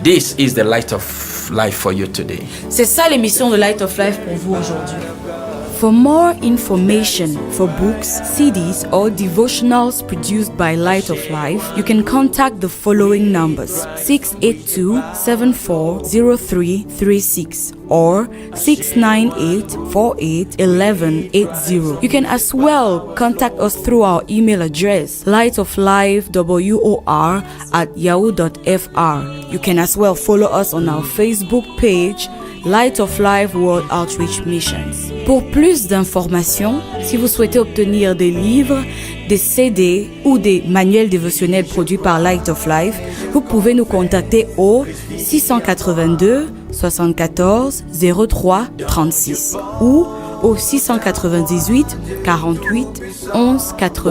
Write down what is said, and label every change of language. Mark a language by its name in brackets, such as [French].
[English] This is the light of life for you today. [French] C'est ça l'émission de Light of Life pour vous aujourd'hui. [English] For more information, for books, CDs, or devotionals produced by Light of Life, you can contact the following numbers: 682-740336 or 698-48-1180. You can as well contact us through our email address, lightoflifewor@yahoo.fr. You can as well follow us on our Facebook page, Light of Life World Outreach Missions. [French] Pour plus d'informations, si vous souhaitez obtenir des livres, des CD ou des manuels dévotionnels produits par Light of Life, vous pouvez nous contacter au 682 74 03 36 ou au 698 48 11 80.